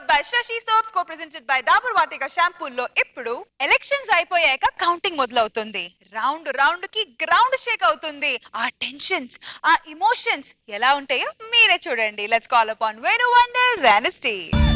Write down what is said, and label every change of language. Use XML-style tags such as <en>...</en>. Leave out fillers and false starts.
<te>Shashi Soaps, co-presented by Dabur Vatika Shampoo లో ఇప్పుడు elections అయిపోయాక కౌంటింగ్ మొదలవుతుంది. రౌండ్ రౌండ్ కి గ్రౌండ్ షేక్ అవుతుంది. ఆ టెన్షన్స్, ఆ ఎమోషన్స్ ఎలా ఉంటాయో మీరే చూడండి.</te> <en>Let's call upon Venu Wonders and his team.</en>